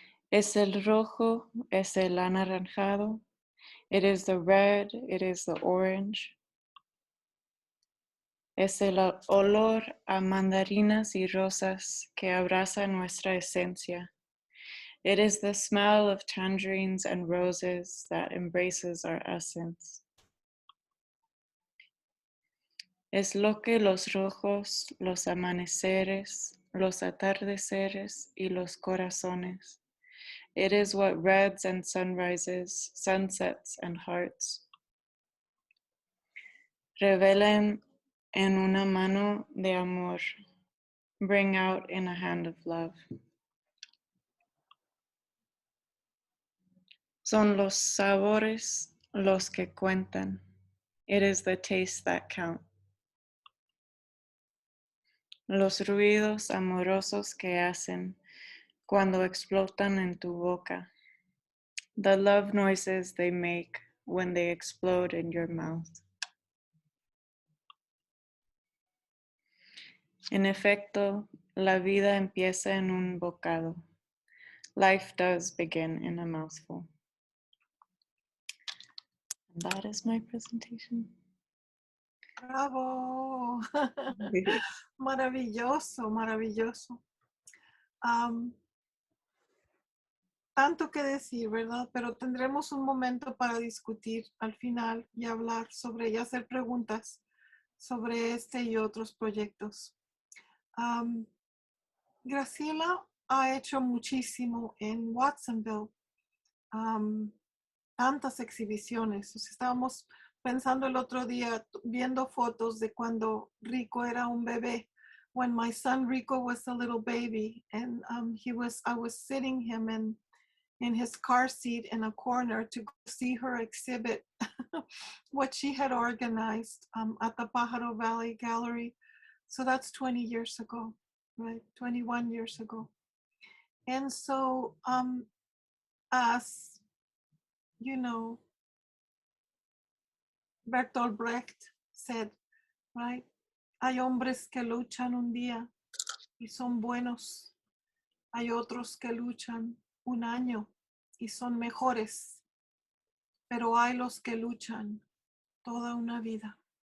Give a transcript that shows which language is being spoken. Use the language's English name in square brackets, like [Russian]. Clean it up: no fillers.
[Spanish] Es el rojo, es el anaranjado, [English] it is the red, it is the orange. [Spanish] Es el olor a mandarinas y rosas que abraza nuestra esencia. [English] It is the smell of tangerines and roses that embraces our essence. [Spanish] Es lo que los rojos, los amaneceres, los atardeceres y los corazones. [English] It is what reds and sunrises, sunsets and hearts [Spanish] revelan en una mano de amor, [English] bring out in a hand of love. [Spanish] Son los sabores los que cuentan. [English] It is the taste that count. [Spanish] Los ruidos amorosos que hacen cuando explotan en tu boca. [English] The love noises they make when they explode in your mouth. [Spanish] En efecto, la vida empieza en un bocado. [English] Life does begin in a mouthful. And that is my presentation. [Spanish] Bravo. Maravilloso, maravilloso. Tanto que decir, ¿verdad? Pero tendremos un momento para discutir al final y hablar sobre y hacer preguntas sobre este y otros proyectos. Graciela, ha hecho muchísimo en Watsonville, tantas exhibiciones. O sea, estábamos pensando el otro día, viendo fotos de cuando Rico era un bebé, [English] when my son Rico was a little baby, and I was sitting him in his car seat in a corner to see her exhibit what she had organized at the Pájaro Valley Gallery. So that's 20 years ago, right? 21 years ago. And so, as you know, Bertolt Brecht said, right? [Spanish] Hay hombres que luchan un día y son buenos. Hay otros que luchan un año y son mejores. Pero hay los que luchan toda una vida.